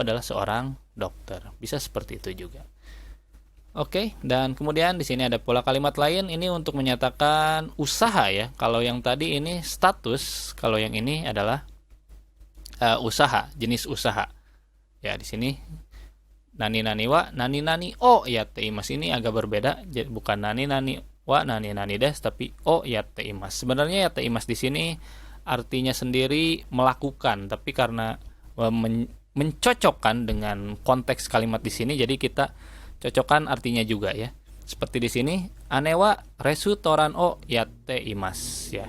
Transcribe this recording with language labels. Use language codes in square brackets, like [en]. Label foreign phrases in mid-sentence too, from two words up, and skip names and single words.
[id] Ibu adalah seorang dokter. Bisa seperti itu juga. Oke, dan kemudian di sini ada pola kalimat lain, ini untuk menyatakan usaha ya. Kalau yang tadi ini status, kalau yang ini adalah usaha, jenis usaha. Ya, di sini [ja] 何々は、何々をやっています, [id] ini agak berbeda, bukan [ja] 何々は、何々です, [id] tapi [ja] をやっています. [id] Sebenarnya yateimasu di sini artinya sendiri melakukan, tapi karena mencocokkan dengan konteks kalimat di sini, jadi kita cocokkan artinya juga ya. Seperti di sine [ja] 姉はレストランをやっています [id] ya.